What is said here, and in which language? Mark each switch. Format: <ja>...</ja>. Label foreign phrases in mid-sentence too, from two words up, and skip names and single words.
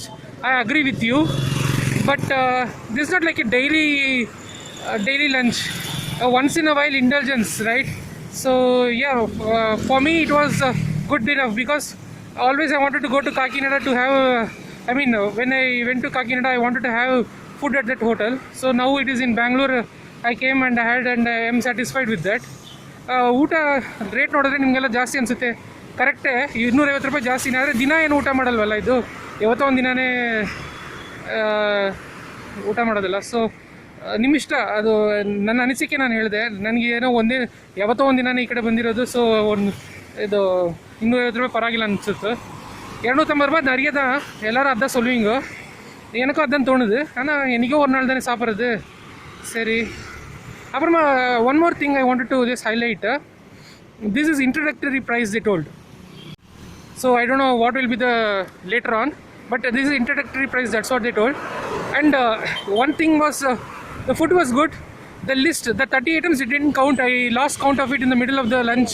<en>I agree with you, but this is not like a daily lunch, once in a while indulgence, right? So yeah, for me it was good enough, because always I wanted to go to Kakinada to have when I went to Kakinada I wanted to have food at that hotel. So now it is in Bangalore, I came and I had, and I am satisfied with that.</en> <kn>ಊಟ ರೇಟ್ ನೋಡಿದ್ರೆ ನಿಮಗೆಲ್ಲ ಜಾಸ್ತಿ ಅನಿಸುತ್ತೆ, ಕರೆಕ್ಟೇ, 250 ರೂಪಾಯಿ ಜಾಸ್ತಿನೇ. ಆದರೆ ದಿನ ಏನು ಊಟ ಮಾಡಲ್ವಲ್ಲ, ಇದು ಯಾವತ್ತೋ ಒಂದು ದಿನವೇ ಊಟ ಮಾಡೋದಿಲ್ಲ. ಸೊ ನಿಮ್ಮಿಷ್ಟ, ಅದು ನನ್ನ ಅನಿಸಿಕೆ ನಾನು ಹೇಳಿದೆ. ನನಗೆ ಏನೋ ಯಾವತ್ತೋ ಒಂದು ದಿನವೇ ಈ ಕಡೆ ಬಂದಿರೋದು. ಸೊ ಇದು 250 ರೂಪಾಯಿ ಪರವಾಗಿಲ್ಲ அனுப்பிச்சுட்டு.</kn> <ta>250 ரூபாய் நிறைய தான், எல்லோரும் அதான் சொல்லுவீங்க, எனக்கும் அதான் தோணுது. ஆனால் என்றைக்கோ ஒரு நாள் தானே சாப்பிட்றது, சரி.</ta> <en>அப்புறமா one more thing I wanted to just highlight, this is introductory price they told. So I don't know what will be the later on, but this is introductory price, that's what they told. And one thing was the food was good. The list, the 30 items, it didn't count. I lost count of it in the middle of the lunch.</en>